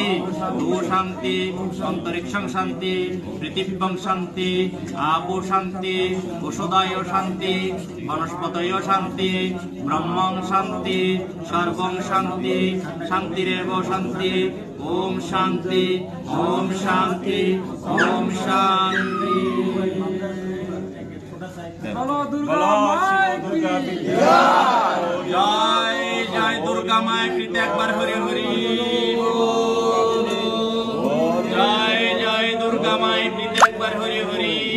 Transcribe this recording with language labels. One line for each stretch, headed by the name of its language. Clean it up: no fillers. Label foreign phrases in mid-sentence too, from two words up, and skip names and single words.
Sanskrit: দো শান্তি অন্তরিক্ষং শান্তি পৃথিবীং শান্তি আপো শান্তি ওষধায় শান্তি বনস্পতয় শান্তি ব্রহ্মং শান্তি সর্বং শান্তি শান্তিরেব শান্তি। ওম শান্তি ওম শান্তি ওম শান্তি।
Bangla: জয় জয় দুর্গা মায়ের কৃতে একবার হরি হরি। জয় জয় দুর্গা মায়ের কৃতে একবার হরি হরি।